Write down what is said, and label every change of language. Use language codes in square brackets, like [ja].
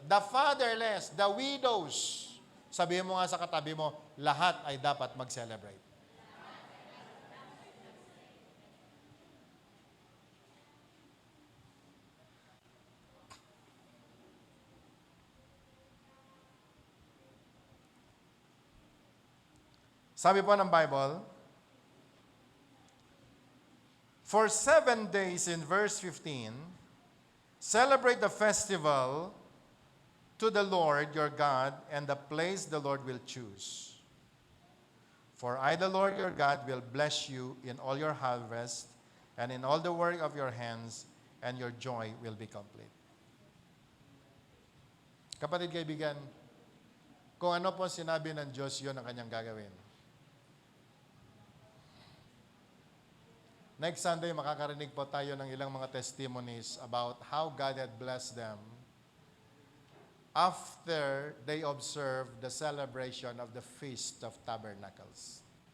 [en] The fatherless, the widows. [tl] Sabihin mo nga sa katabi mo, lahat ay dapat mag-celebrate. Sabi po ng [en] Bible, for 7 days in verse 15, celebrate the festival to the Lord your God and the place the Lord will choose. For I, the Lord your God, will bless you in all your harvest and in all the work of your hands, and your joy will be complete. [tl] Kapatid, kaibigan, kung ano po sinabi ng Diyos, yun ang kanyang gagawin. [en] Next Sunday, [tl] makakarinig po tayo ng ilang mga [en] testimonies about how God had blessed them after they observed the celebration of the Feast of Tabernacles.